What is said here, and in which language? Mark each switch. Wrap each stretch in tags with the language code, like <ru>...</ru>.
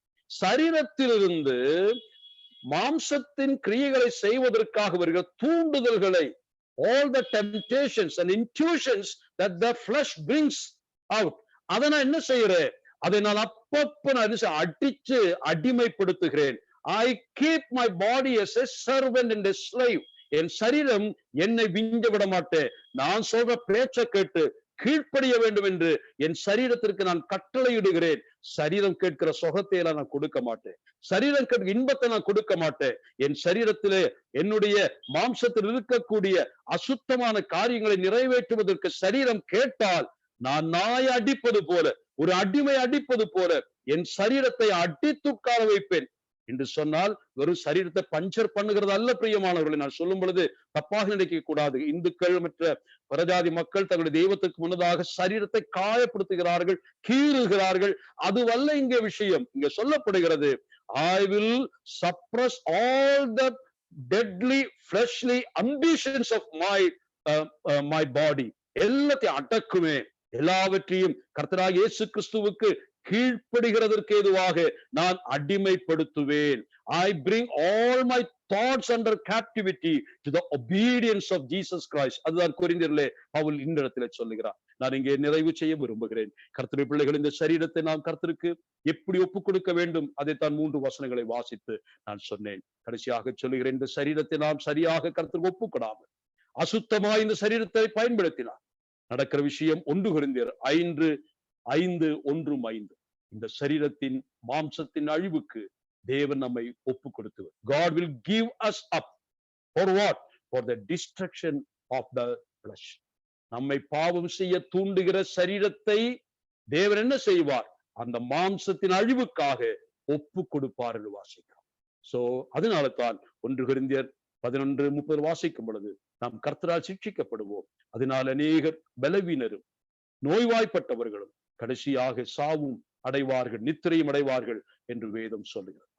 <ta>சரீரத்திலிருந்து மாம்சத்தின் கிரியைகளை செய்வதற்காக வருகிற தூண்டுதல்களை,</ta> <en>all the temptations and intuitions that the flesh brings out,</en> <ta>அதை நான் என்ன செய்யறேன்? அதை நான் அப்பப்ப அடிச்சு அடிமைப்படுத்துகிறேன்.</ta> <en>I keep my body as a servant and a slave.</en> <ta>என் சரீரம் என்னை விஞ்ச விட மாட்டேன். நான் சொல்ற பேச்சை கேட்டு கீழ்ப்படிய வேண்டும் என்று என் சரீரத்திற்கு நான் கட்டளையிடுகிறேன். சரீரம் கேட்கிற சுகத்தை எல்லாம் நான் கொடுக்க மாட்டேன். சரீரம் கேட்கிற இன்பத்தை நான் கொடுக்க மாட்டேன். என் சரீரத்திலே என்னுடைய மாம்சத்தில் இருக்கக்கூடிய அசுத்தமான காரியங்களை நிறைவேற்றுவதற்கு சரீரம் கேட்டால் நான் நாய் அடிப்பது போல ஒரு அடிமை அடிப்பது போல என் சரீரத்தை அடித்து உட்கார வைப்பேன் என்று சொன்னால் வெறும் சரீரத்தை பஞ்சர் பண்ணுகிறது அல்ல. பிரியமானவர்களை நான் சொல்லும் பொழுது தப்பாக நினைக்க கூடாது. இந்துக்கள் மற்ற பரஜாதி மக்கள் தங்களுடைய தெய்வத்துக்கு முன்னதாக சரீரத்தை காயப்படுத்துகிறார்கள், கீறுகிறார்கள். அதுவல்ல இங்கே விஷயம். இங்க சொல்லப்படுகிறது,</ta> <en>I will suppress all the deadly fleshly ambitions of my body.</en> <ta>எல்லாத்தையும் அடக்குமே, எல்லாவற்றையும் கர்த்தராகிய இயேசு கிறிஸ்துவுக்கு கீழ்ப்படுகிறதற்கு ஏதுவாக நான் அடிமைப்படுத்துவேன்.</ta> <en>I bring all my thoughts under captivity to the obedience of Jesus Christ.</en> <ta>அதுதான் கொரிந்தியரிலே பவுல் இந்த இடத்துல சொல்லுகிறார். நான் இங்கே நிறைவு செய்ய விரும்புகிறேன். கர்த்தருடைய பிள்ளைகள், இந்த சரீரத்தை நாம் கர்த்தருக்கு எப்படி ஒப்புக் கொடுக்க வேண்டும், அதைத்தான் 3 வசனங்களை வாசித்து நான் சொன்னேன். கடைசியாக சொல்லுகிறேன், இந்த சரீரத்தை நாம் சரியாக கர்த்தருக்கு ஒப்புக்கொடாமல் அசுத்தமாய் இந்த சரீரத்தை பயன்படுத்தினார் நடக்கிற விஷயம் 1 கொரிந்தியர் 5:1-5. இந்த சரீரத்தின் மாம்சத்தின் அழிவுக்கு தேவன் நம்மை ஒப்பு கொடுத்தவர்.</ta> <en>God will give us up for what? For the destruction of the flesh.</en> <ta>நம்மை பாவம் செய்ய தூண்டுகிற சரீரத்தை தேவன் என்ன செய்வார்? அந்த மாம்சத்தின் அழிவுக்காக ஒப்பு கொடுப்பார் என்று வாசிக்கிறோம். சோ அதனால தான் 1 கொரிந்தியர் 11:30 வாசிக்கும் பொழுது நாம் கர்த்தரால் சிட்சிக்கப்படுவோம், அதனால் அநேகர் பலவீனரும் நோய்வாய்ப்பட்டவர்களும் கடைசியாக சாவும் அடைவார்கள், நித்திரையும் அடைவார்கள் என்று வேதம் சொல்லுகிறது.</ta>